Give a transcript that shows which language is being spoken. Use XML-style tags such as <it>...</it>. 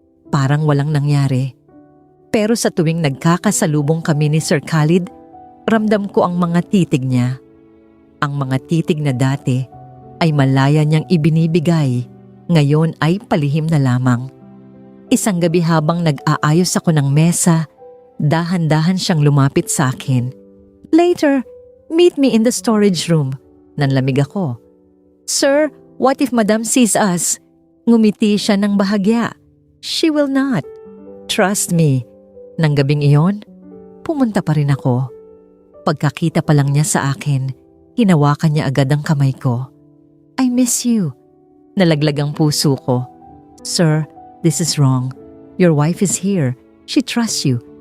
<tl>Parang walang nangyari. Pero sa tuwing nagkakasalubong kami ni Sir Khalid, ramdam ko ang mga titig niya. Ang mga titig na dati ay malaya niyang ibinibigay, ngayon ay palihim na lamang. Isang gabi habang nag-aayos ako ng mesa, dahan-dahan siyang lumapit sa akin.</tl> <en>"Later, meet me in the storage room."</en> <tl>Nanlamig ako.</tl> <en>"Sir, what if Madam sees us?"</en> <tl>Ngumiti siya ng bahagya.</tl> <en>"She will not. Trust me."</en> <tl>Nang gabing iyon, pumunta pa rin ako. Pagkakita pa lang niya sa akin, hinawakan niya agad ang kamay ko.</tl> <en>"I miss you."</en> <tl>Nalaglag ang puso ko.</tl> <en>"Sir, this is wrong. Your wife is here. She trusts you."</en>